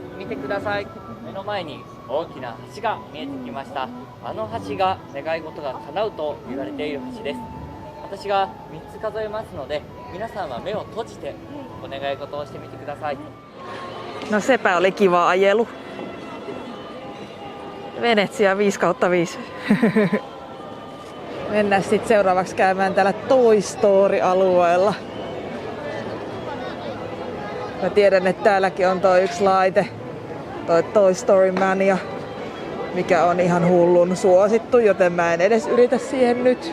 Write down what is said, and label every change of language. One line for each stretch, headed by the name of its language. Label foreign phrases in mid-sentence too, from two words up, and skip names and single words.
Japanese: 見てください。目の前に大きな橋が見えてきました。あの橋が願い事が叶うと言われている橋です。私が3つ数えますので、皆さんは目を閉じてお願い事をしてみてください。
Finnish: No sepä oli kiva ajelu. Venetsia 5/5. Mennään sitten seuraavaksi käymään täällä Toy Story-alueella. Mä tiedän, että täälläkin on toi yksi laite, toi Toy Story Mania, mikä on ihan hullun suosittu, joten mä en edes yritä siihen nyt.